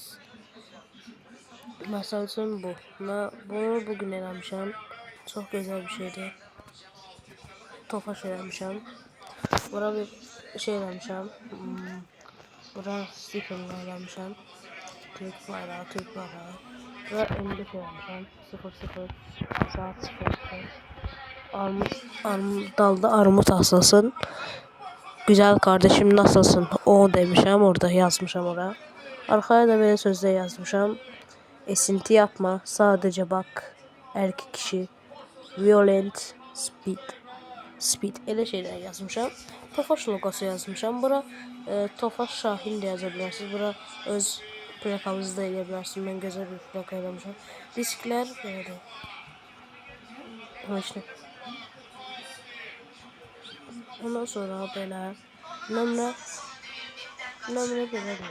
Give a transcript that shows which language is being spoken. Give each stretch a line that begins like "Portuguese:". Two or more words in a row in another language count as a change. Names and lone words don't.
Azerbaijani: Məsəl üçün bunu bugün eləmişəm. Çox gözəl bir şeydir. Tofaş eləmişəm. Bura bir şey eləmişəm. Bura stikerlər eləmişəm. Türk bayrağı. Bura 55 eləmişəm. 00 saat 00. Dalda armut asılsın.
Turkish: Güzel kardeşim nasılsın?
Azerbaijani: O demişəm, orada yazmışam ora. Arkaya da belə sözlər yazmışam.
Turkish: Esinti yapma, sadəcə bak. Erkek kişi,
English: violent, speed.
Azerbaijani: Elə şeylər yazmışam. Tofaş logosu yazmışam. Bura Tofaş Şahin də yaza bilərsiniz. Bura öz plakamızı da eləyə bilərsiniz. Mən gözəl bir plaka eləmişəm. Disklər belədir. Ondan sonra belə nömrə belədir.